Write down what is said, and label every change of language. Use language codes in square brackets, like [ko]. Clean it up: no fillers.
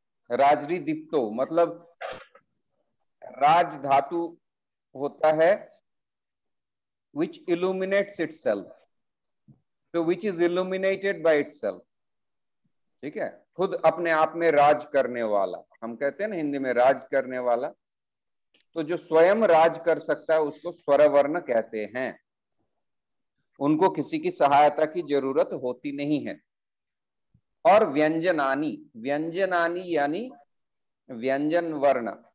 [hi] राजरी दीप्तो मतलब राज धातु होता है [en] which illuminates itself. So which is illuminated by itself. [hi] ठीक है, खुद अपने आप में राज करने वाला, हम कहते हैं ना हिंदी में राज करने वाला। तो जो स्वयं राज कर सकता है उसको स्वर वर्ण कहते हैं। उनको किसी की सहायता की जरूरत होती नहीं है। और व्यंजनानी, व्यंजनानी यानी व्यंजन वर्ण।